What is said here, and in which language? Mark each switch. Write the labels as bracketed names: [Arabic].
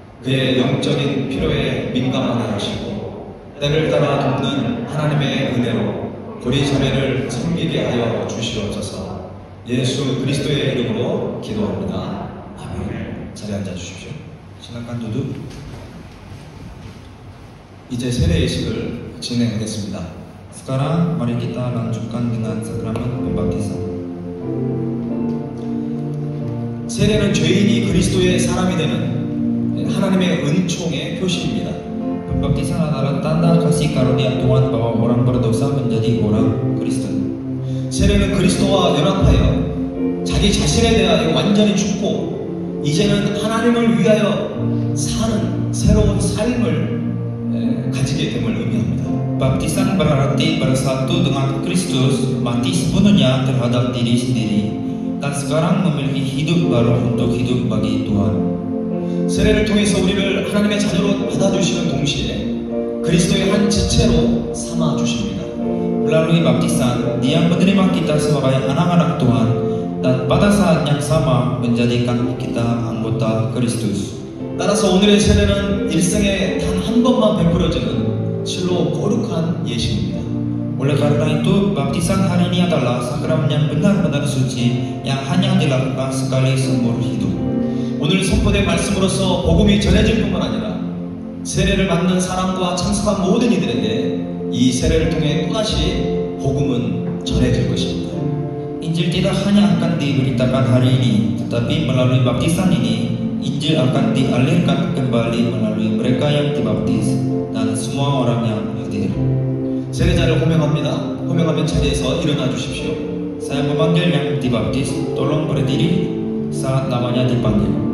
[Korean] 그의 영적인 필요에 민감하게 하시고 때를 따라 돕는 하나님의 은혜로 고리 자매를 섬기게 하여 주시옵소서. 예수 그리스도의 이름으로 기도합니다. 아멘. 자리에 앉아주십시오. [Indonesian] Silakan duduk. [Korean] 이제 세례 예식을 진행하겠습니다. [Indonesian] Sekarang mari kita lanjutkan dengan sakramen pembaptisan. [Korean] 세례는 죄인이 그리스도의 사람이 되는 하나님의 은총의 표시입니다. [Indonesian] Pembaptisan adalah tanda kasih karunia Tuhan bahwa orang berdosa menjadi orang Kristen. [Korean] 세례는 그리스도와 연합하여 자기 자신에 대하여 완전히 죽고 이제는 하나님을 위하여 사는 새로운 삶을 가지게 됨을 의미합니다. [Indonesian] Baptisan berarti bersatu dengan Kristus, mati sepenuhnya terhadap diri sendiri, dan sekarang memiliki hidup baru untuk hidup bagi Tuhan. [Korean] 세례를 통해서 우리를 하나님의 자녀로 받아주시는 동시에 그리스도의 한 지체로 삼아 주십니다. [Indonesian] Melalui baptisan, Dia menerima kita sebagai anak-anak Tuhan dan pada saat yang sama menjadikan kita anggota Kristus. [Korean] 따라서 오늘의 세례는 일생에 단 한 번만 베풀어지는 실로 거룩한 예식입니다. [Indonesian] Oleh karena itu, baptisan hari ini adalah sakramen yang benar-benar suci yang hanya dilakukan sekali seumur hidup. [Korean] 오늘 선포된 말씀으로서 복음이 전해질 뿐만 아니라 세례를 받는 사람과 참석한 모든 이들에게 이 세례를 통해 또다시 복음은 전해질 것입니다. [Indonesian] Injil tidak hanya akan diberitakan hari ini, tetapi melalui baptisan ini, Injil akan dialirkan kembali melalui mereka yang dibaptis dan semua orang yang hadir. [Korean] 세례자를 호명합니다. 호명하면 자리에서 일어나 주십시오. [Indonesian] Saya memanggil yang dibaptis, tolong berdiri saat namanya dipanggil.